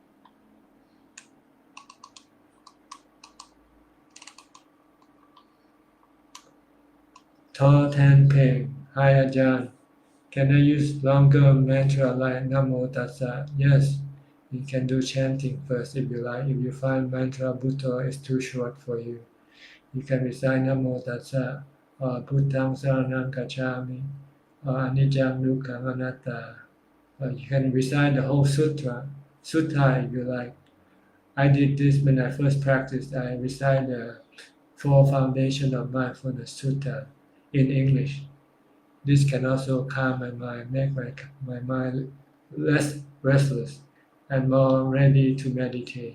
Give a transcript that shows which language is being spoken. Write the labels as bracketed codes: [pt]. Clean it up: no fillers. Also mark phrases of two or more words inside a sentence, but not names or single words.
[en] Tall Tan Peng, hi Ajahn. Can I use longer mantra like [pi] Namo Tassa? [en] Yes, you can do chanting first if you like. If you find mantra Bhutto is too short for you, you can recite [pi] Namo Tassa [en] or [pi] Bhuttang Saranam Gacchami [en] or [pi] Anicca Dukkha Anatta. [en] Or you can recite the whole sutta if you like. I did this when I first practiced. I recite the four foundation of mindfulness sutta in English. This can also calm my mind, make my mind less restless and more ready to meditate.